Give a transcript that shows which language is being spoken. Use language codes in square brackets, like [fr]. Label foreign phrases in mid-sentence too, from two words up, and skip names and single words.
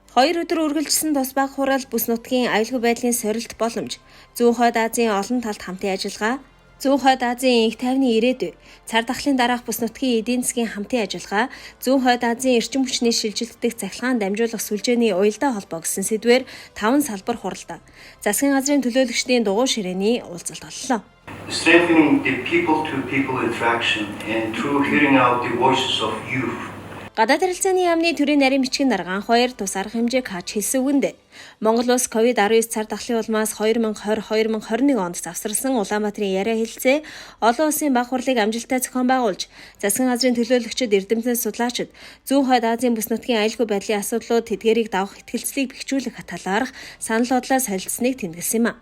[mn] 2 өдөр үргэлжилсэн тус баг хурал бүс нутгийн аюулгүй байдлын сорилт боломж, зүүн хойд Азийн олон талт хамтын ажиллагаа, зүүн хойд Азийн инх тайвны ирээдүй, цар тахлын дараах бүс нутгийн эдийн засгийн хамтын ажиллагаа, зүүн хойд Азийн эрчим хүчний шилжилтдэх цахилгаан дамжуулах сүлжээний уялдаа холбоо гэсэн сэдвээр 5 салбар хуралдаа засгийн газрын төлөөлөгчдийн дугуй ширээний уулзалт боллоо. [en] Strengthening the people-to-people interaction and through hearing out the voices of youth. [mn] Гадаад харилцааны яамны төрийн нарийн бичгийн дарга анх баяр тус арга хэмжээг хааж хэлсэн үгэндээ Монгол улс COVID-19 цар тахлын улмаас 2020-2021 онд завсарласан Улаанбаатарын яриа хэлцээ олон улсын баг хурлыг амжилттай зохион байгуулж засгийн газрын төлөөлөгчид эрдэмтэн судлаачид зүүн хойд Азийн бүс нутгийн аюулгүй байдлын асуудлууд тэдгээрийг давах итгэлцлийг бэхжүүлэх талаарх санал бодлоо солилцсныг тэмдэглэсэн юм.